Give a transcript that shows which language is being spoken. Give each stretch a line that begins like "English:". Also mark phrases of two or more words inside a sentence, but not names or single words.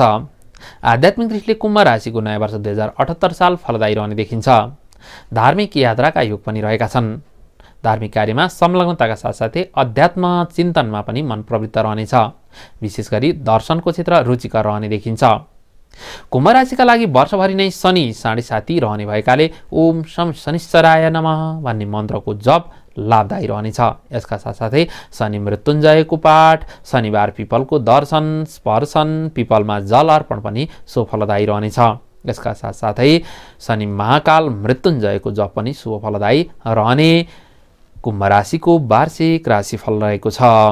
Nepali: आध्यात्मिक दृष्टिले कुम्भ राशिको नयाँ वर्ष 2078 साल फलदायी रहने देखिन्छ। धार्मिक यात्राका योग पनि रहेका छन्। धार्मिक कार्यमा संलग्नताका साथसाथै अध्यात्म चिन्तनमा पनि मन प्रवृत्त रहनेछ। विशेष गरी दर्शनको क्षेत्र रुचिकर रहने देखिन्छ। कुम्भ राशिका लागि वर्षभरि नै शनि साढे साथी रहने भएकाले
Sanskrit: ओम शम शनिश्चराय नमः
Nepali: भन्ने मन्त्रको जप लाभदायी रहनेछ। यसका साथसाथै शनि मृत्युञ्जयको पाठ, शनिबार पिपलको दर्शन स्पर्शन, पिपलमा जल अर्पण पनि शुभ फलदायी रहनेछ। यसका साथसाथै शनि महाकाल मृत्युञ्जयको जप पनि शुभ फलदायी रहने कुम्भ राशिको वार्षिक राशिफल रहेको छ।